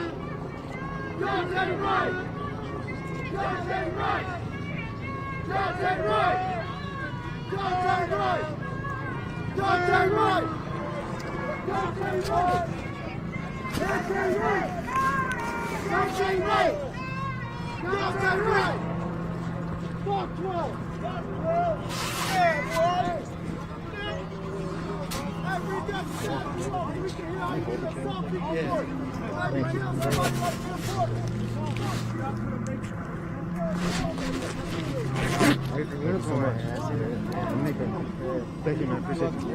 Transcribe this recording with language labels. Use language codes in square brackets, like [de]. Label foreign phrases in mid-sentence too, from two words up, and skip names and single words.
[en] Daunte Wright! Daunte Wright! Daunte Wright! Daunte Wright! Daunte Wright! Daunte Wright! Daunte Wright! Daunte Wright! Daunte Wright! Fuck 12! Yeah, boy! Every death shot, we can hear how you get the fucking report. Everybody else, everybody wants to report. Thank you, man. Appreciate it.